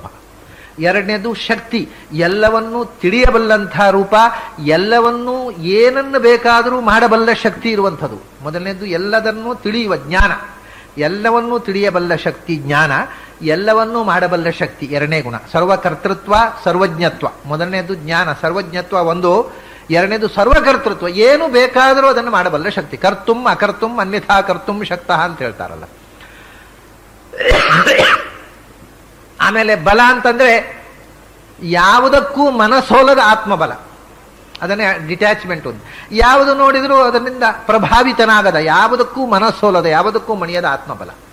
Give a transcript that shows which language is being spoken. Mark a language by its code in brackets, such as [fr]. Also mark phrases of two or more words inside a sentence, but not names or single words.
[kn] ಎರಡನೇದು ಶಕ್ತಿ, ಎಲ್ಲವನ್ನೂ ತಿಳಿಯಬಲ್ಲಂಥ ರೂಪ, ಎಲ್ಲವನ್ನೂ ಏನನ್ನು ಬೇಕಾದರೂ ಮಾಡಬಲ್ಲ ಶಕ್ತಿ ಇರುವಂಥದ್ದು. ಮೊದಲನೇದು ಎಲ್ಲದನ್ನೂ ತಿಳಿಯುವ ಜ್ಞಾನ, ಎಲ್ಲವನ್ನೂ ತಿಳಿಯಬಲ್ಲ ಶಕ್ತಿ ಜ್ಞಾನ, ಎಲ್ಲವನ್ನೂ ಮಾಡಬಲ್ಲ ಶಕ್ತಿ ಎರಡನೇ ಗುಣ. ಸರ್ವಕರ್ತೃತ್ವ, ಸರ್ವಜ್ಞತ್ವ. ಮೊದಲನೇದು ಜ್ಞಾನ, ಸರ್ವಜ್ಞತ್ವ ಒಂದು. ಎರಡನೇದು ಸರ್ವಕರ್ತೃತ್ವ, ಏನು ಬೇಕಾದರೂ ಅದನ್ನು ಮಾಡಬಲ್ಲ ಶಕ್ತಿ. [sa] ಕರ್ತುಂ ಅಕರ್ತುಂ ಅನ್ಯಥಾ ಕರ್ತುಂ ಶಕ್ತಃ [kn] ಅಂತ ಹೇಳ್ತಾರಲ್ಲ. ಆಮೇಲೆ ಬಲ ಅಂತಂದ್ರೆ ಯಾವುದಕ್ಕೂ ಮನಸೋಲದ ಆತ್ಮಬಲ, ಅದನ್ನೇ ಡಿಟ್ಯಾಚ್ಮೆಂಟ್ ಒಂದು. ಯಾವುದು ನೋಡಿದರೂ ಅದರಿಂದ ಪ್ರಭಾವಿತನಾಗದ, ಯಾವುದಕ್ಕೂ ಮನಸೋಲದ, ಯಾವುದಕ್ಕೂ ಮಣಿಯದ ಆತ್ಮಬಲ.